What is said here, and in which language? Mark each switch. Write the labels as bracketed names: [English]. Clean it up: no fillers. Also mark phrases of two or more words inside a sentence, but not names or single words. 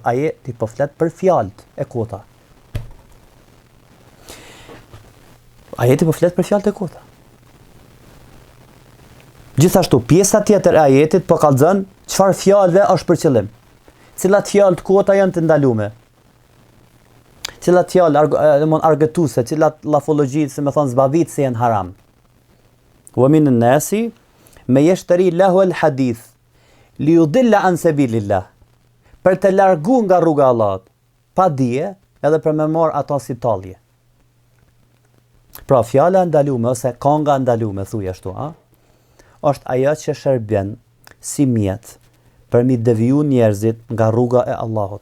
[Albanian] Ajeti po flet për fjalët e kota. Ajeti po flet për fjalët e kota. Gjithashtu, pjesa tjetër e ajetit po kallëzon çfarë fjalëve është për qëllim. Cilat fjalë të kota janë të ndaluara. Cilat fjalë argëtuese, cilat lafologji, si më thon zbavitse janë haram. [Arabic] ومن الناس من يشتري لهو الحديث ليضل عن سبيل الله. [Albanian] Për të larguar nga rruga e Allahut, pa dije, edhe për me marr ato si tallje. Pra fjala ndalume ose kanga ndalume thuaj ashtu, është ajo që shërben si mjet për mi deviju njerëzit nga rruga e Allahut.